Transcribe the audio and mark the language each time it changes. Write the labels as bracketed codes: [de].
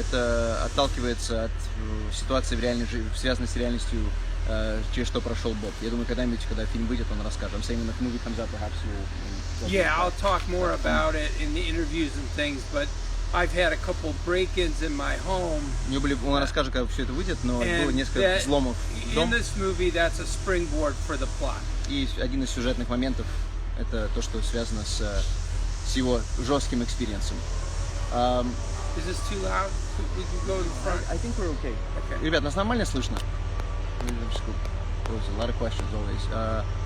[ru] Это отталкивается от ситуации в реальной жизни, связанной с реальностью, через что прошел Боб. Я думаю, когда-нибудь, когда фильм выйдет, он расскажет. [en] I'm saying when the movie comes out, perhaps you'll... Yeah, I'll talk more about it in the interviews and things, but I've had a couple break-ins in my home. [ru] Он расскажет, когда все это выйдет, но было несколько взломов в дом. [en] In this movie, that's a springboard for the plot. [ru] И один из сюжетных моментов — это то, что связано с его жестким экспириенсом. [en] Is this too loud? We can go in front. I think we're okay. Okay. [ru] Ребят, нас нормально слышно? [en] There's a lot of questions always.